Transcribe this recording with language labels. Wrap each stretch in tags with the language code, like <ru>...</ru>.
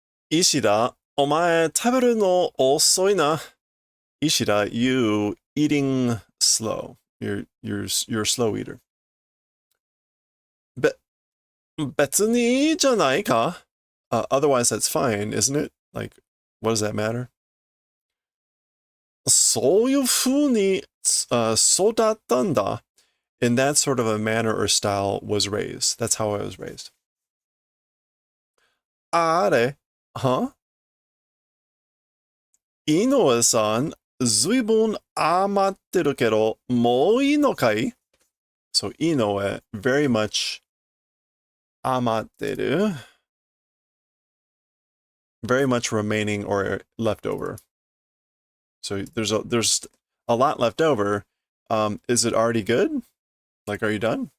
<ja>Ishida, omae taberu no osoi na.</ja> <en>Ishida, you eating slow. You're a slow eater.</en> <ja>Betsu ni janai ka?</ja> <en>Otherwise that's fine, isn't it? Like, what does that matter?</en> <ja>そういう風に育ったんだ.</ja> <en>In that sort of a manner or style was raised. That's how I was raised.</en> <ja>あれ?Huh? 井上さん、ずいぶん余ってるけど、もういいのかい?</ja> <en>So, Inoue, very much 余ってる. Very much remaining or left over. So there's a lot left over. Is it already good? Like, are you done?</en>